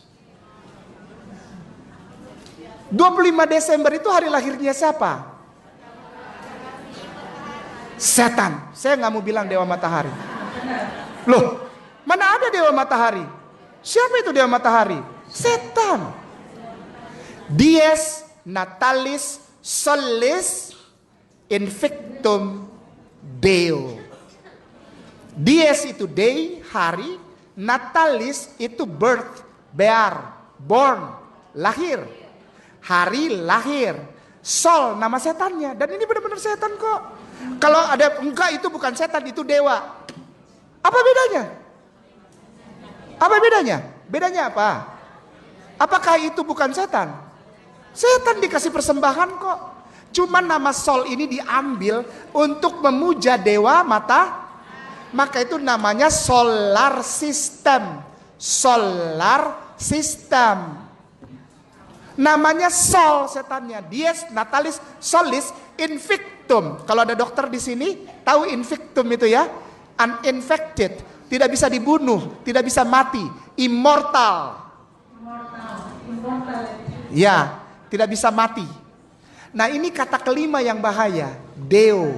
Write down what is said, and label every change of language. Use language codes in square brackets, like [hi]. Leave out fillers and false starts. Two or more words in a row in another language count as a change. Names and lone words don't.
[id] 25 Desember itu hari lahirnya siapa? Setan. Saya nggak mau bilang dewa matahari. Loh, mana ada dewa matahari? Siapa itu dewa matahari? Setan. [la] Dies natalis solis invictum Deo. [id] Dies itu day, hari. Natalis itu [en] birth, born, [id] lahir. Hari lahir. Sol nama setannya. Dan ini benar-benar setan kok. Kalau ada enggak itu bukan setan, itu dewa. Apa bedanya? Bedanya apa? Apakah itu bukan setan? Setan dikasih persembahan kok. Cuman nama Sol ini diambil untuk memuja dewa mata. Maka itu namanya [en] solar system. Solar system. [id] Namanya Sol setannya. [la] Dies natalis solis invictum. [id] Kalau ada dokter di sini tahu invictum itu ya? Uninfected, tidak bisa dibunuh, tidak bisa mati, immortal. Ya, tidak bisa mati. Nah, ini kata kelima yang bahaya, Deo.